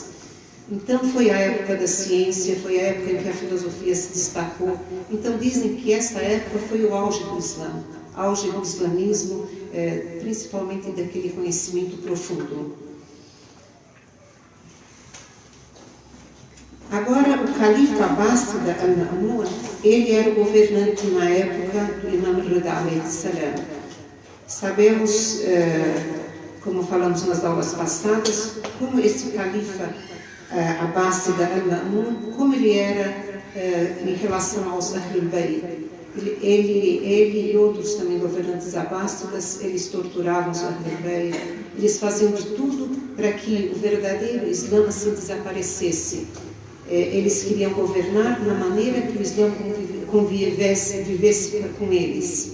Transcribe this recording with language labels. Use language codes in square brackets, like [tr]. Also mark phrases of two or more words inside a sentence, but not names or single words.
[pt] Então foi a época da ciência, foi a época em que a filosofia se destacou. Então dizem que esta época foi o auge do Islã, auge do islamismo, principalmente daquele conhecimento profundo. Agora, o califa Abbásida al-Ma'mun, ele era o governante na época do Imam Rida [ar] عليه السلام. [pt] Sabemos, como falamos nas aulas passadas, como esse califa Abbásida al-Ma'mun, como ele era em relação aos Ahlul Bayt. Ele e outros também governantes abássidas, eles torturavam os Ahlul Bayt, eles faziam de tudo para que o verdadeiro Islã assim desaparecesse. Eles queriam governar na maneira que o Islã vivesse com eles.